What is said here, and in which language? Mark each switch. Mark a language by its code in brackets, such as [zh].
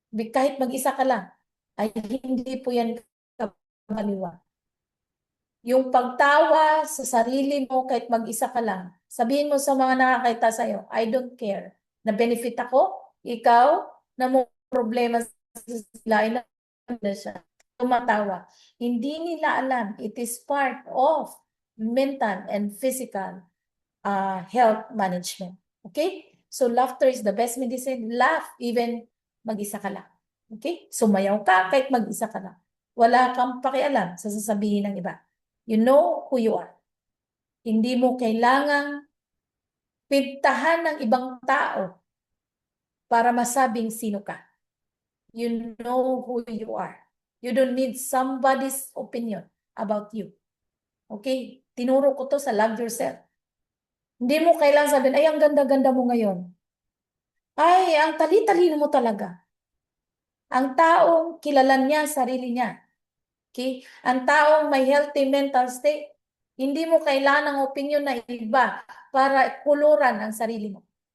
[tl] Kahit mag-isa ka lang, ay hindi po yan kamaliwa. Yung pagtawa sa sarili mo kahit mag-isa ka lang, sabihin mo sa mga nakakita sa'yo, [en] I don't care. [tl] Na benefit ako, ikaw, na mo problema sa sila, ay na siya. Tumatawa. Hindi nila alam, [en] it is part of mental and physical health management. Okay? So laughter is the best medicine. Laugh even [tl] mag-isa ka lang. Okay? Sumayaw ka kahit mag-isa ka lang. Wala kang pakialam sa sasabihin ng iba. [en] You know who you are. [tl] Hindi mo kailangang pintahan ng ibang tao para masabing sino ka. [en] You know who you are. You don't need somebody's opinion about you. [tl] Okay? Tinuro ko to sa Love Yourself. Hindi mo kailangan sabihin, ay, ang ganda-ganda mo ngayon. Ay, ang tali-talino mo talaga. Ang taong kilalan niya, sarili niya. Okay? Ang taong may healthy mental state, hindi mo kailangan ng opinion na iba para kuluran ang sarili mo.